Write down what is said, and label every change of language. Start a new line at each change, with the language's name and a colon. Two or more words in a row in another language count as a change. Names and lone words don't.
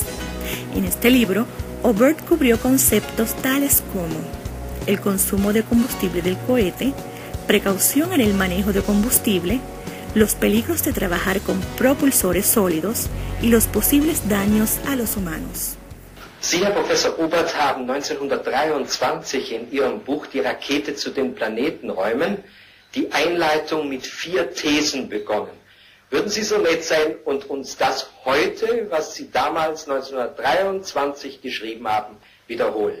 Spanish: En este libro, Byrd cubrió conceptos tales como el consumo de combustible del cohete, precaución en el manejo de combustible, los peligros de trabajar con propulsores sólidos y los posibles daños a los humanos.
German: Sie, Herr Professor Obert, haben 1923 in Ihrem Buch Die Rakete zu den Planetenräumen die Einleitung mit 4 Thesen begonnen. Würden Sie so nett sein und uns das heute, was Sie damals 1923 geschrieben haben, wiederholen?